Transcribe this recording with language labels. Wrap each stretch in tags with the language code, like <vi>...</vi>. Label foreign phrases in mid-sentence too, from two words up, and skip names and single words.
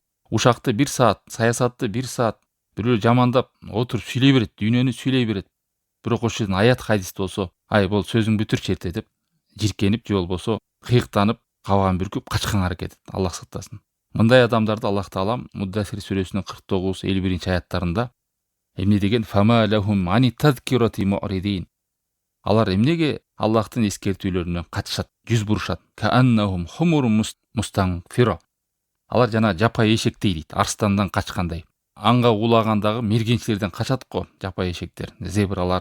<ky>Ушакты 1 саат, саясатты 1 саат бирөө жамандап отуруп сүйлөй берет, дүйнөнү сүйлөй берет. Бирок ошол жерден аят хадисте болсо, бол сөзүң бүтүрчү эрте деп жиркенип же болбосо кыйыктанып, кабагын бүркүп качканга аракет этет. Аллах сактасын. Мындай адамдарды Аллах Таала Муддассир сүрөсүнүн 49-51 аяттарында эмне деген?</ky> <ar>فما لهم عن التذكرة معرضين.</ar> <ky>Алар эмнеге Аллахтын эскертүүлөрүнөн качышат, жүз бурушат?</ky> <ar>كأنهم حمر مستنفرة.</ar> <ky>Алар жана жапай эшектей дейт, арстандан качкандай. Анга улагандагы мергенчилерден качат го жапай эшектер, зебралар.</ky>